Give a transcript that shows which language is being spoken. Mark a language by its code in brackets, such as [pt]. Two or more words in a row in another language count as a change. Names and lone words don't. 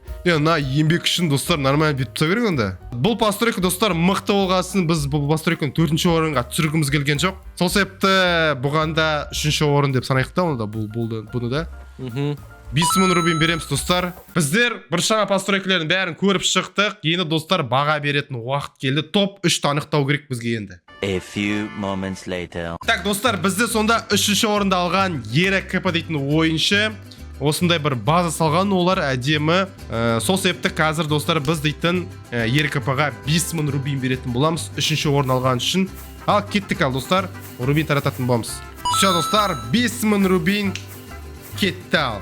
[kk] На еңбек үшін, достар, нормально бітіп тұра керек онда. Бұл постройка, достар, мықты болғасын, біз бұл постройканы 4-ші орынға түсіргіміз келген жоқ. Сол себепті бұғанда 3-ші орын деп санайық та, оны да бұны да. 5000 рубин береміз, достар. Біздер біршама постройкалардың бәрін көріп шықтық. Енді, достар, баға беретін уақыт келді. Топ 3-ті анықтау керек бізге енді. [en] A few moments later. [kk] Так, достар, бізде сонда 3-ші орында алған ЕРКП дейтін ойыншы. Осындай бір база салған, олар әдемі. Сол себепті қазір, достар, біз дейтін ЕРКП-ға 5000 рубин беретін боламыз. 3-ші орын алған үшін. Ал кеттік, достар, рубин тарататын боламыз. Все, достар, 5000 рубин кетті ал.